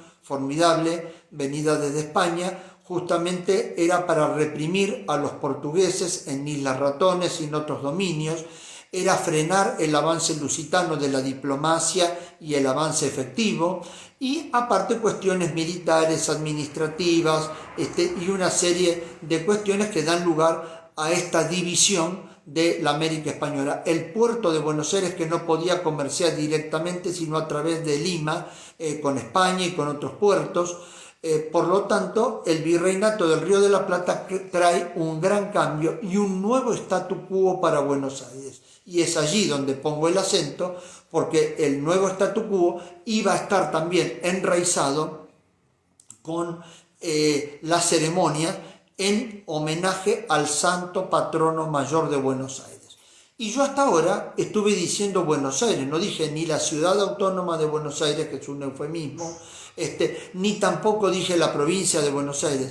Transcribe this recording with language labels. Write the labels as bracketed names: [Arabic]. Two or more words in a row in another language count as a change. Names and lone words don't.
[Spanish] formidable, venida desde España, justamente era para reprimir a los portugueses en Islas Ratones y en otros dominios, era frenar el avance lusitano de la diplomacia y el avance efectivo, y aparte cuestiones militares, administrativas, y una serie de cuestiones que dan lugar a esta división de la América Española. El puerto de Buenos Aires, que no podía comerciar directamente sino a través de Lima con España y con otros puertos. Por lo tanto, el virreinato del Río de la Plata trae un gran cambio y un nuevo [Latin] statu quo [Spanish] para Buenos Aires. Y es allí donde pongo el acento, porque el nuevo [Latin] statu quo [Spanish] iba a estar también enraizado con la ceremonia en homenaje al santo patrono mayor de Buenos Aires. Y yo hasta ahora estuve diciendo Buenos Aires, no dije ni la ciudad autónoma de Buenos Aires, que es un eufemismo, ni tampoco dije la provincia de Buenos Aires.